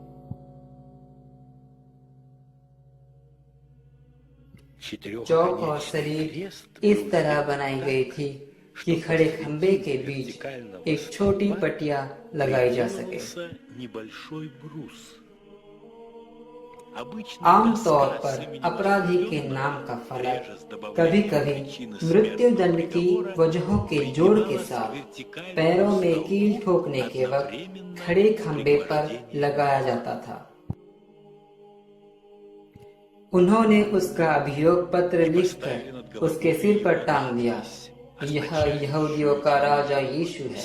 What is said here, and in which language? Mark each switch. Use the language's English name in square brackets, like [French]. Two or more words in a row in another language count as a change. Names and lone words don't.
[Hindi] चौक और शरीर इस तरह बनाई गई थी कि खड़े खंबे के बीच एक छोटी पटिया लगाई जा सके। [Russian] Обычно [Hindi] आमतौर [Russian] доска [Hindi] पर [Russian] с именем [Hindi] अपराधी के [Russian] осужденного [Hindi] नाम का फलक [Russian] реже с добавлением [Hindi] कभी कभी [Russian] причины [Hindi] मृत्युदंड की [Russian] приговора [Hindi] वजहों के जोड़ के [Russian] прибивалась [Hindi] साथ [Russian] к вертикальному [Hindi] पैरों में कील [Russian] столбу [Hindi] ठोकने के वक्त [Russian] одновременно [Hindi] खड़े [Russian] с [Hindi] खंबे पर [Russian] пригвождением [Hindi] लगाया जाता था। उन्होंने उसका अभियोग पत्र लिखकर उसके सिर पर टांग दिया, यह यहूदियों का राजा यीशु है।